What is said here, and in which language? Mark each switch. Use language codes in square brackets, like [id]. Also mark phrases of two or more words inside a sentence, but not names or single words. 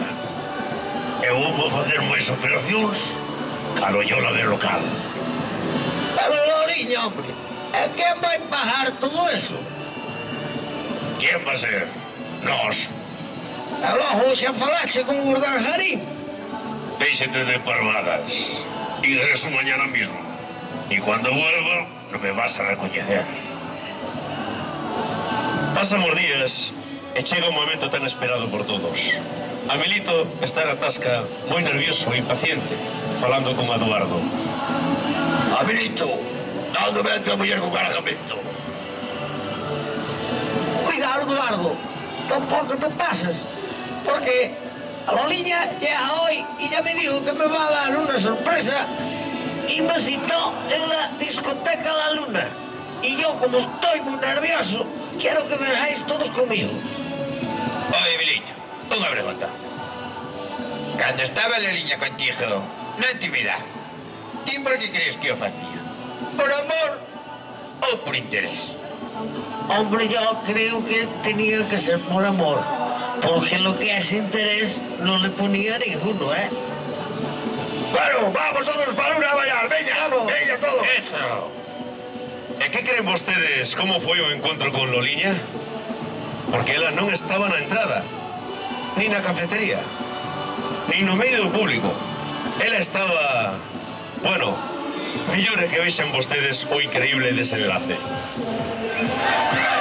[gl] E voume facer máis operacións calo yo la de local. Pero Loliña, hombre, e quen vai pagar todo eso? Quen va a ser? Nós. E logo xa falaxe con Urdangarín. Déixete de parvadas. [es] Ingreso mañana mismo. Y cuando vuelva, no me vas a recoñecer. [gl] Pasan os días e chega un momento tan esperado por todos. Amelito está na tasca moi nervioso e impaciente, falando con Eduardo. Amelito, dándome a tua muller con cargamento. Cuidado, Eduardo, tampouco te pasas, porque a Loliña [es] llega hoy y ya me dijo que me va a dar una sorpresa y me citó en la discoteca La Luna. Y yo, como estoy muy nervioso, quiero que vengáis todos conmigo. [gl] Oye, Amelito, unha pregunta. Cando estaba Loliña contigo, na intimidad, ti por que crees que o facía? Por amor ou por interés? [es] Hombre, yo creo que tenía que ser por amor, porque lo que es interés no le ponía ninguno, ¿eh? Bueno, vamos todos para una a bailar, veña, vamos, veña todos. Eso. [gl] E que creen vostedes como foi o encontro con Loliña? Porque ela non estaba na entrada, ni na cafetería, ni no medio do público. Ela estaba... Bueno, mellor é que vexan vostedes o increíble desenlace.